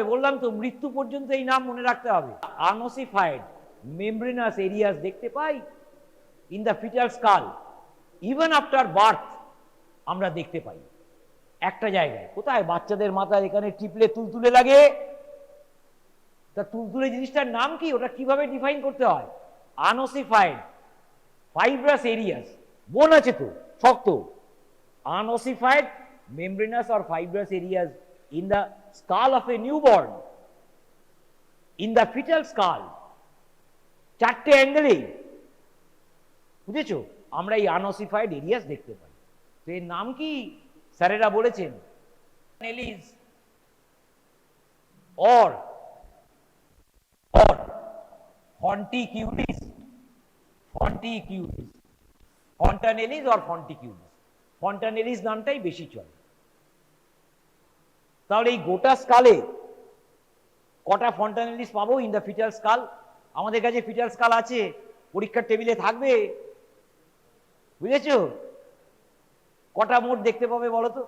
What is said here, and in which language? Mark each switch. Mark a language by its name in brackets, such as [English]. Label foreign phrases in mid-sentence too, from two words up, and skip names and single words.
[Bangla] বললাম তো, মৃত্যু পর্যন্ত এই নাম মনে রাখতে হবে। [English] unossified membranous areas [Bangla] দেখতে পাই [English] in the fetal skull, even after birth [Bangla] আমরা দেখতে পাই একটা জায়গায়। কোথায়? বাচ্চাদের মাথায় এখানে টিপলে তুলতুলে লাগে। তা তুলতুলে জিনিসটার নাম কি? ওটা কিভাবে ডিফাইন করতে হয়? [English] unossified fibrous areas, [Bangla] বোন আছে তো শক্ত, [English] unossified membranous or fibrous areas in the skull of a newborn, in the fetal skull, [Bangla] চারটে অ্যাঙ্গেলেই, বুঝেছো, আমরা এই [English] unossified areas [Bangla] দেখতে পাই। তো এর নাম কি স্যারেরা বলেছেন? নেলিস [English] or fonticulis, fontanellis or fonticulis, [Bangla] ফন্টানেলিস নামটাই বেশি চলে। তাহলে এই গোটা স্কালে কটা ফন্টানেলিস পাবো [English] in the fetal skull? [Bangla] আমাদের কাছে [English] fetal skull [Bangla] আছে, পরীক্ষার টেবিলে থাকবে, বুঝেছো? কটা মোট দেখতে পাবে বলো তো?